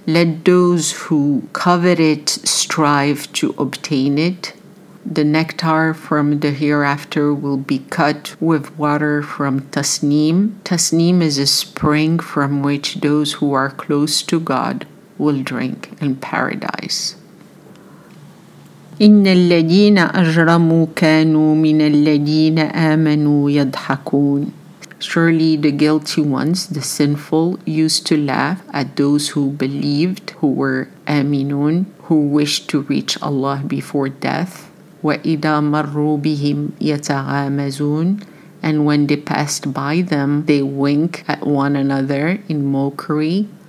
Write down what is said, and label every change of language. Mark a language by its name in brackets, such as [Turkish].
[English] Let those who covet it strive to obtain it. The nectar from the hereafter will be cut with water from tasneem. Tasneem is a spring from which those who are close to God will drink in paradise. [Arabic] إن الذين أجرموا كانوا من الذين آمنوا يضحكون. [English] Surely the guilty ones, the sinful, used to laugh at those who believed, who were aminun, who wished to reach Allah before death. [Arabic] وَإِذَا مَرُّوا بِهِمْ يَتَغَامَزُونَ. [English] And when they passed by them, they wink at one another in mockery.